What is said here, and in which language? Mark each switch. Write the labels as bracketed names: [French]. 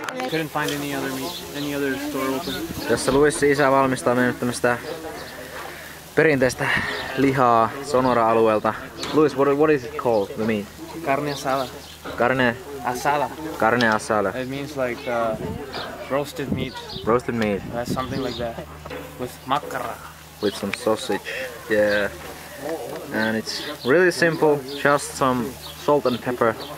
[English] Couldn't find any other store open. [Finnish] Tässä Luissin isä valmistaa meille tämmöstä perinteistä lihaa Sonora-alueelta. [English] Luis, what is it called, the meat? [Spanish] Carne asada. Carne asada. [English] It means like roasted meat. Roasted meat. Something like that. With macara. With some sausage. Yeah. And it's really simple, just some salt and pepper.